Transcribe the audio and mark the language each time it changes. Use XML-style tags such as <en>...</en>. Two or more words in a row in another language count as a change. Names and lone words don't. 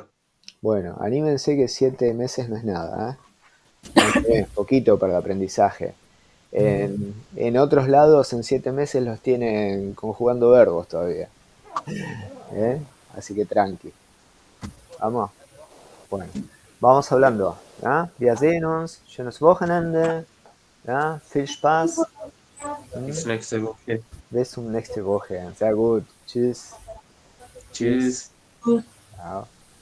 <es>Bueno, anímense que 7 meses no es nada, ¿eh? Es poquito para el aprendizaje. En otros lados, en 7 meses los tienen conjugando verbos todavía, ¿eh? Así que tranqui. Vamos. Bueno, vamos hablando.</es> <de>¿Ja? Wir sehen uns. Schönes Wochenende. ¿Ja? Viel Spaß. Bis nächste Woche. Bis zum nächsten Woche. Sehr gut. Tschüss. Tschüss. Gut. Ciao.</de>